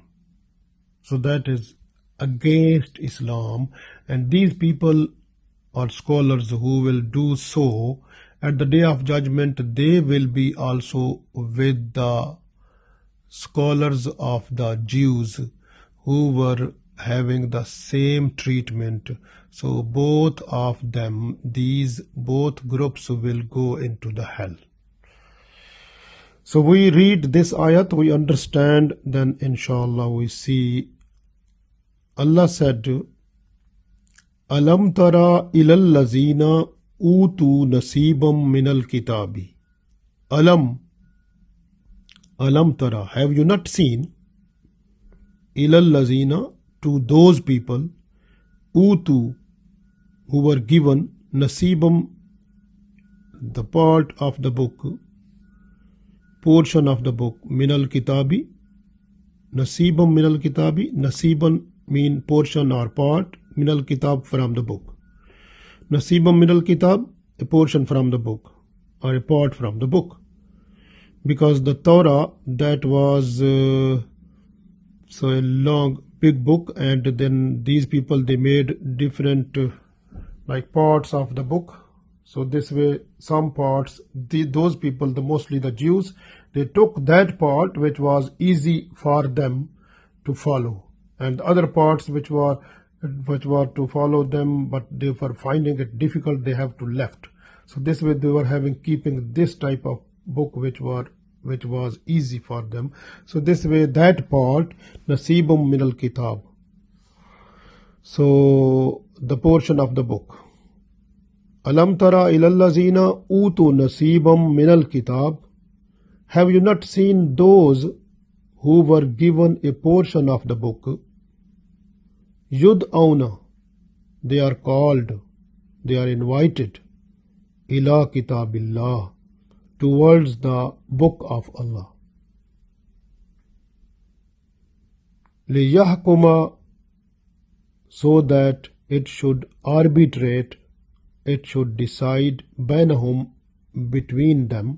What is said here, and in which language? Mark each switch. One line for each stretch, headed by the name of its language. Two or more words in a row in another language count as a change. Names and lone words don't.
English: So that is against Islam, and these people or scholars who will do so, at the day of judgment they will be also with the scholars of the Jews who were having the same treatment. So both of them, these both groups will go into the hell. So we read this ayat, we understand, then inshallah we see. Allah said,
Arabic: ألم تر إلى الذين أوتوا نصيبا من الكتاب. ألم تر,
English: have you not seen?
Arabic: إلى الذين,
English: to those people, utu, who were given nasibam, the part of the book, portion of the book,
Arabic: من الكتاب، نصيبا من الكتاب، نصيبا
English: mean portion or part,
Arabic: من الكتاب
English: from the book.
Arabic: نصيبا من الكتاب,
English: a portion from the book or a part from the book. Because the Torah, that was so a long big book, and then these people, they made different like parts of the book. So this way, some parts, those people, mostly the Jews, they took that part which was easy for them to follow, and the other parts which were to follow them, but they were finding it difficult, they have to left. So this way they were keeping this type of book which was easy for them. So this way, that part,
Arabic: نصيبا من الكتاب,
English: so the portion of the book.
Arabic: ألم تر إلى الذين أوتوا نصيبا من الكتاب,
English: have you not seen those who were given a portion of the book? Yud'auna, they are called, they are invited,
Arabic: إلى كتاب الله,
English: towards the book of Allah. Liyahkuma, so that it should arbitrate, it should decide, bainahum, between them.